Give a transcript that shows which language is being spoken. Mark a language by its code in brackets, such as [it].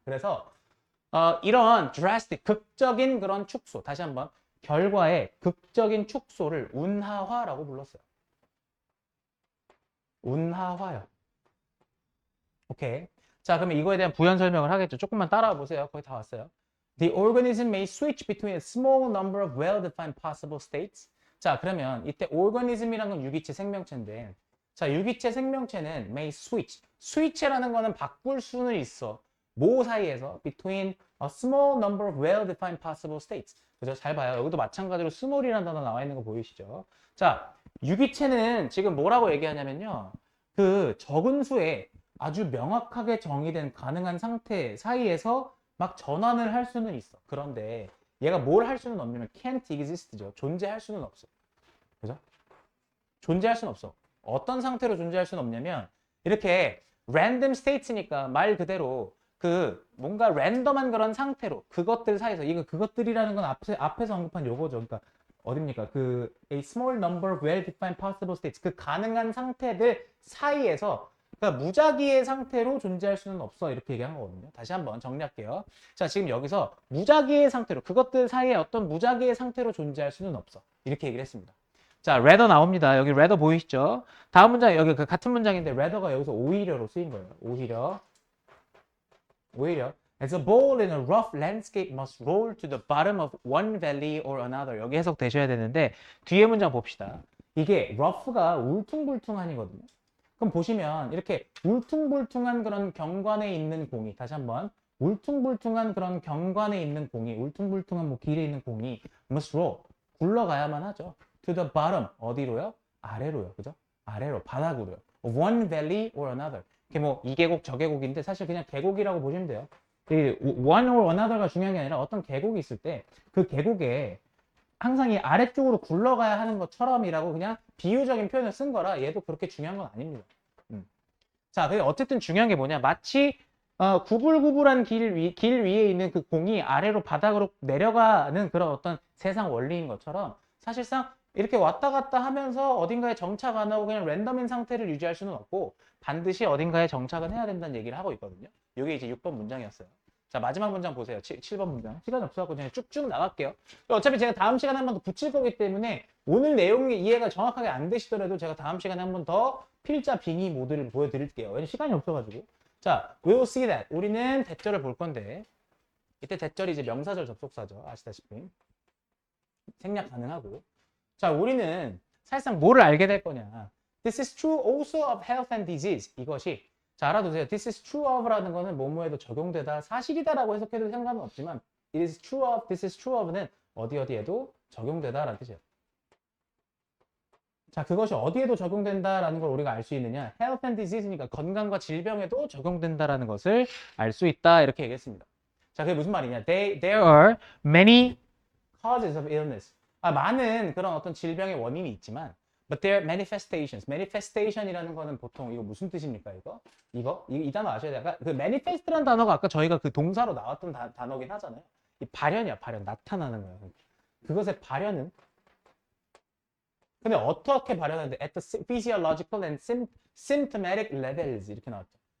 [ko] 그래서 이런 drastic, 극적인 그런 축소. 다시 한번 결과의 극적인 축소를 운하화라고 불렀어요. 운하화요. 오케이. 자, 그러면 이거에 대한 부연 설명을 하겠죠. 조금만 따라와 보세요. 거의 다 왔어요. [en] The organism may switch between a small number of well-defined possible states. [ko] 자, 그러면 이때 organism이라는 건 유기체 생명체인데, 자, 유기체 생명체는 [en] may switch. [ko] switch라는 거는 바꿀 수는 있어. 뭐 사이에서? [en] between a small number of well-defined possible states. [ko] 그죠? 잘 봐요. 여기도 마찬가지로 small이라는 단어 나와 있는 거 보이시죠? 자, 유기체는 지금 뭐라고 얘기하냐면요. 그 적은 수의 아주 명확하게 정의된 가능한 상태 사이에서 막 전환을 할 수는 있어. 그런데 얘가 뭘 할 수는 없냐면 [en] can't exist [ko] 죠. 존재할 수는 없어. 그죠? 존재할 수는 없어. 어떤 상태로 존재할 수는 없냐면 이렇게 [en] random states [ko] 니까 말 그대로 그 뭔가 랜덤한 그런 상태로 그것들 사이에서 이거 그것들이라는 건 앞에서 언급한 요거죠. 그러니까 어딥니까? 그 [en] a small number of well-defined possible states [ko] 그 가능한 상태들 사이에서 그러니까 무작위의 상태로 존재할 수는 없어 이렇게 얘기한 거거든요. 다시 한번 정리할게요. 자, 지금 여기서 무작위의 상태로 그것들 사이에 어떤 무작위의 상태로 존재할 수는 없어 이렇게 얘기를 했습니다. 자, rather 나옵니다. 여기 rather 보이시죠? 다음 문장 여기 그 같은 문장인데 rather가 여기서 오히려로 쓰인 거예요. 오히려 [en] As a ball in a rough landscape must roll to the bottom of one valley or another. [ko] 여기 해석되셔야 되는데 뒤에 문장 봅시다. 이게 rough가 울퉁불퉁한이거든요. 그럼 보시면 이렇게 울퉁불퉁한 그런 경관에 있는 공이 다시 한번 울퉁불퉁한 그런 경관에 있는 공이 울퉁불퉁한 뭐 길에 있는 공이 [en] must roll [ko] 굴러가야만 하죠. [en] To the bottom [ko] 어디로요? 아래로요. 그죠? 아래로 바닥으로요. [en] Of one valley or another. [ko] 이게 뭐 이 계곡 저 계곡인데 사실 그냥 계곡이라고 보시면 돼요. 이 one or another가 중요한 게 아니라 어떤 계곡이 있을 때 그 계곡에 항상 이 아래쪽으로 굴러가야 하는 것처럼이라고 그냥 비유적인 표현을 쓴 거라 얘도 그렇게 중요한 건 아닙니다. 자, 근데 어쨌든 중요한 게 뭐냐? 마치 구불구불한 길 위에 있는 그 공이 아래로 바닥으로 내려가는 그런 어떤 세상 원리인 것처럼 사실상 이렇게 왔다 갔다 하면서 어딘가에 정착 안 하고 그냥 랜덤인 상태를 유지할 수는 없고 반드시 어딘가에 정착은 해야 된다는 얘기를 하고 있거든요. 이게 이제 6번 문장이었어요. 자, 마지막 문장 보세요. 7번 문장. 시간이 없어갖고 그냥 쭉쭉 나갈게요. 어차피 제가 다음 시간에 한 번 더 붙일 거기 때문에 오늘 내용이 이해가 정확하게 안 되시더라도 제가 다음 시간에 한 번 더 필자 빙의 모드를 보여드릴게요. 왜냐면 시간이 없어가지고. 자, [en] we'll see that. [ko] 우리는 대절을 볼 건데 이때 대절이 이제 명사절 접속사죠. 아시다시피. 생략 가능하고. 자, 우리는 사실상 뭐를 알게 될 거냐. [en] This is true also of health and disease. [ko] 이것이 자, 알아두세요. [en] This is true of [ko] 라는 거는 뭐뭐에도 적용되다, 사실이다라고 해석해도 상관은 없지만 [en] It is true of, this is true of [ko] 는 어디에도 적용되다라는 뜻이에요. 자, 그것이 어디에도 적용된다라는 걸 우리가 알 수 있느냐? [en] Health and disease [ko] 니까 건강과 질병에도 적용된다라는 것을 알 수 있다 이렇게 얘기했습니다. 자, 그게 무슨 말이냐? [en] There are many causes of illness. [ko] 많은 그런 어떤 질병의 원인이 있지만 [en] But there are manifestations. [ko] manifestation이라는 거는 보통 이거 무슨 뜻입니까? 이 단어 아셔야 돼요. 그 manifest라는 단어가 아까 저희가 그 동사로 나왔던 단어긴 하잖아요. 이 발현이야, 발현. 나타나는 거예요. 그것의 발현은 근데 어떻게 발현하는데 [en] at the physiological and symptomatic levels [ko] 이렇게 나왔죠.